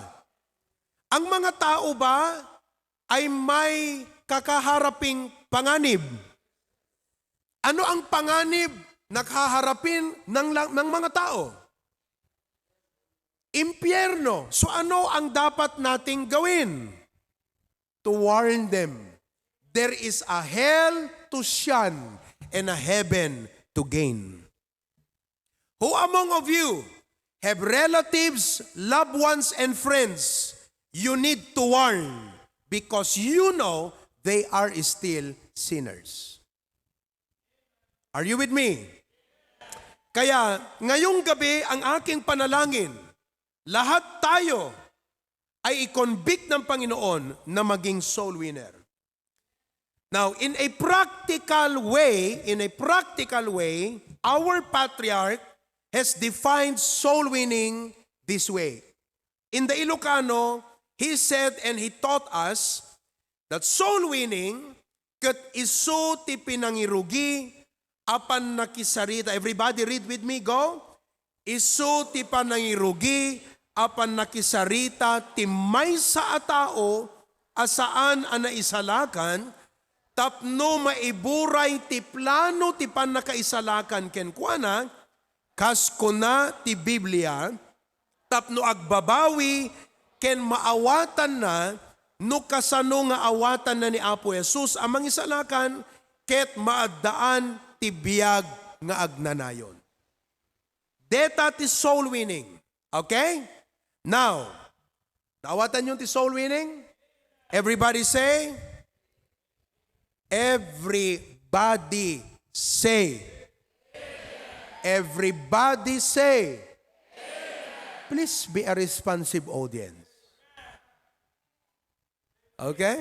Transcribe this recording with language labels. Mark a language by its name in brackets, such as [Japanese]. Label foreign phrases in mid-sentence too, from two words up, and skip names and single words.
[Filipino] Ang mga tao ba ay may kakaharaping panganib? Ano ang panganib na kaharapin ng mga tao? Impyerno. So ano ang dapat nating gawin? [English] To warn them. There is a hell to shun and a heaven to gain. Who among of you have relatives, loved ones, and friends you need to warn because you know they are still sinners? Are you with me? [Filipino] Kaya ngayong gabi ang aking panalangin, lahat tayo ay i-convict ng Panginoon na maging [English] soul winner. Now, in a practical way, our patriarch has defined soul winning this way. In the Ilocano, he said and he taught us that soul winning [Iloko] kat isu ti pinangirugi apan nakisarita. [English] Everybody read with me, go. [Iloko] Isu ti panangirugi apan nakisarita ti maysa a tao asaan ana isalakan tapno maiburay ti plano ti panakaisalakan ken kuana kas kuna ti Biblia tapno agbabawi ken maawatan na no kasano nga awatan na ni Apo Jesus amang isalakan ket maaddaan ti biyag nga agnanayon. Deta ti [English] soul winning. [Iloko] Okay? [English] Now, [Iloko] naawatan yung ti [English] soul winning? Everybody say? Everybody say. Everybody say. Please be a responsive audience. Okay?